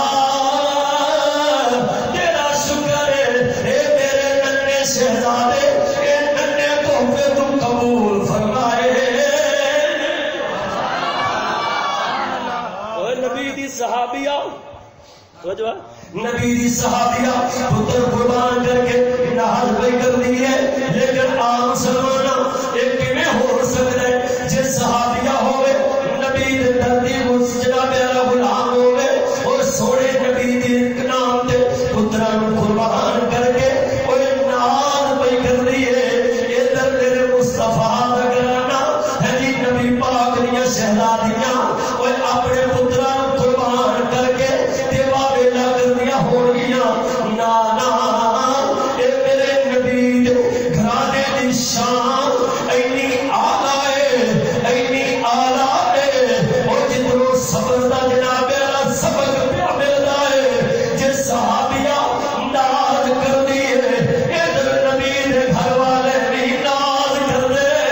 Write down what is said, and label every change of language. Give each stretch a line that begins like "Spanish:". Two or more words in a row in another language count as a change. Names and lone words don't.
Punjabi: تیرا شکر ہے اے میرے ننے شہزادے اے ننے تحفے تو قبول فرمائے اوے نبی دی صحابیہ نبی دی صحابیہ پتر قربان کر کے ناز بھائی کر دی ہے لیکن عام مسلمان ایک کیویں ہو سکتا ہے جے صحابیہ ہوئے نبی دے دردی اس جناب والا غلام ہوئے اور سونے نبی دی نام تے پتراں نوں قربان کر کے اوے ناز بھائی کر دی ہے ادھر میرے مصطفیٰ دا گھرانا ہے جی نبی پاک دیاں شہزادیاں اوے اپنے پتراں نوں قربان کر کے دیوا ویلا کردیاں ہونگیاں نا اے میرے نبی دے گھرانے دی شان اینی اعلیٰ ہے اور جتنوں صبر دا جناب والا سبق پیا ملدا ہے جے صحابیہ ناز کردی ہے ادھر نبی دے گھر والے بھی ناز کردے